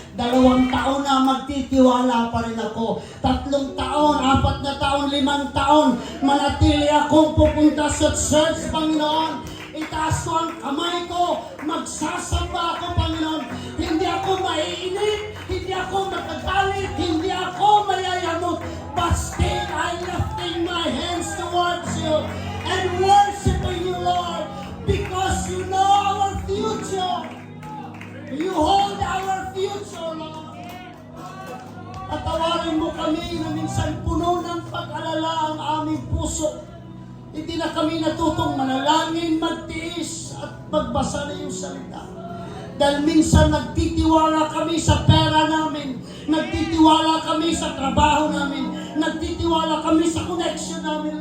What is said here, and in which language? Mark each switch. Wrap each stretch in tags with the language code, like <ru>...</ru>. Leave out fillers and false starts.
<tl>2 taon na, magtitiwala pa rin ako. 3 taon, 4 na taon, 5 taon, manatili akong pupunta sa church, Panginoon. Itaas ko ang kamay ko, magsasamba ako, Panginoon. Hindi ako maiinip, hindi ako magagalit, hindi ako mayayamot.</tl> <en>But still, I'm lifting my hands towards you and worshiping you, Lord, because you know our future. You hold our future, Lord.</en> <tl>Patawarin mo kami na minsan puno ng pag-alala ang aming puso. Hindi na kami natutong manalangin, magtiis at magbasa na yung salita. Dahil minsan nagtitiwala kami sa pera namin, nagtitiwala kami sa trabaho namin, nagtitiwala kami sa connection namin.</tl>